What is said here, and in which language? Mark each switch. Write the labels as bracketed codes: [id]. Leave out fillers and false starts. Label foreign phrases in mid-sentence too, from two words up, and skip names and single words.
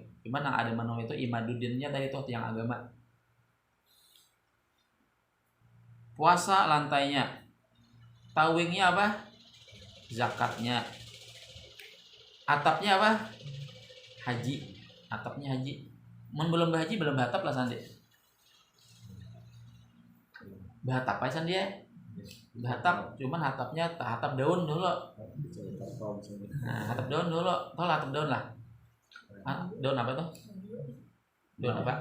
[id] Gimana ada menamui itu imaduddinnya dari itu tiang agama. Puasa lantainya. Tawingnya apa? Zakatnya. Atapnya apa? Haji. Atapnya haji. [bjn] Belum berhaji belum berhatap lah Sandi. Berhatap aja Sandi ya. Berhatap, cuman hatapnya hatap daun dulu. Nah, hatap daun dulu. Tahu hatap daun lah. [id] Daun apa tuh? Daun apa?